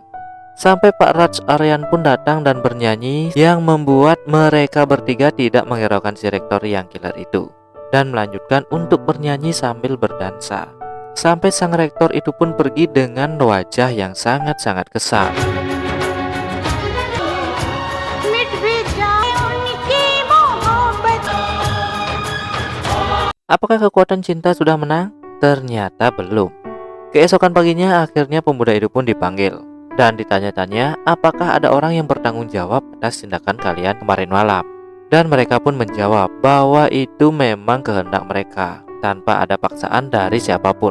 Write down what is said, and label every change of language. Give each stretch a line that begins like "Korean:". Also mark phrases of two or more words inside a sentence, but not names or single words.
Indonesian: Sampai Pak Raj Aryan pun datang dan bernyanyi yang membuat mereka bertiga tidak menghiraukan si rektor yang killer itu, dan melanjutkan untuk bernyanyi sambil berdansa. Sampai sang rektor itu pun pergi dengan wajah yang sangat-sangat kesal.
Hindi: मिट भी जाए उनकी मोहब्बत।
Indonesian: Apakah kekuatan cinta sudah menang? Ternyata belum. Keesokan paginya akhirnya pemuda itu pun dipanggil dan ditanya-tanya apakah ada orang yang bertanggung jawab atas tindakan kalian kemarin malam. Dan mereka pun menjawab bahwa itu memang kehendak mereka tanpa ada paksaan dari siapapun.